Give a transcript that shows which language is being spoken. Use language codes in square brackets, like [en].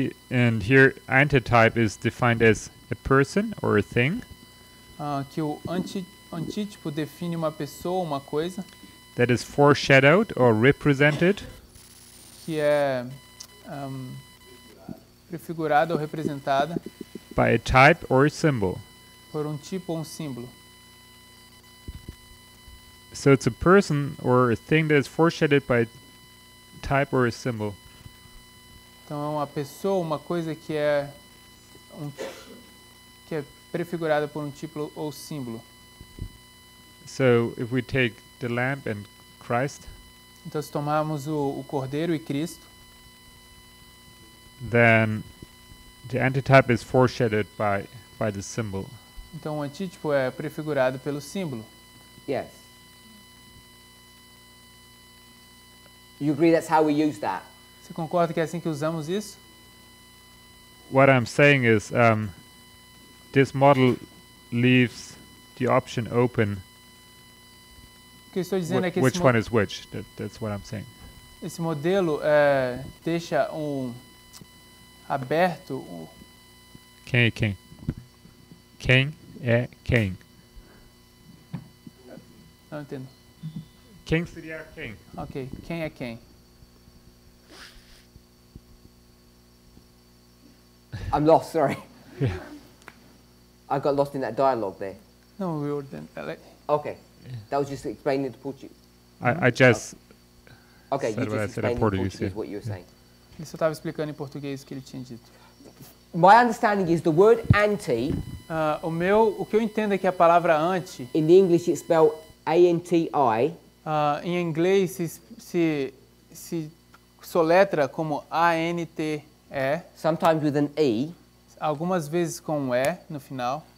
[en] And here, antitype is defined as a person or a thing. [pt] Que o antítipo define uma pessoa, uma coisa. [en] That is foreshadowed or represented. [pt] Que é prefigurada ou representada. [en] By a type or a symbol. [pt] Por um tipo ou um símbolo. [en] So it's a person or a thing that is foreshadowed by a type or a symbol. [pt] Então é uma pessoa, uma coisa que é prefigurada por um tipo ou símbolo. [en] So if we take the lamb and Christ, [pt] então se tomarmos o cordeiro e Cristo, [en] then the antitype is foreshadowed by the symbol. [pt] Então o antítipo é prefigurado pelo símbolo. [en] Yes. You agree that's how we use that? [pt] Você concorda que é assim que usamos isso? [en] What I'm saying is this model leaves the option open. [pt] O que eu estou dizendo é que [en] which one is which? That's what I'm saying. [pt] Esse modelo deixa aberto. Quem é quem? Quem é quem? Não entendo. Quem seria quem? Ok, quem é quem? [en] I'm lost, sorry. Yeah. I got lost in that dialogue there. No, we were okay. That was just explaining the Portuguese. I just okay, you just explained in Portuguese what you were saying. [pt] Ele só estava explicando em português o que ele tinha dito. [en] My understanding is the word anti. [pt] O que eu entendo é que a palavra anti. [en] In the English, it's spelled A-N-T-I. [pt] Em inglês se soletra como A-N-T-E. [en] Sometimes with an E. [pt] Algumas vezes com um E no final.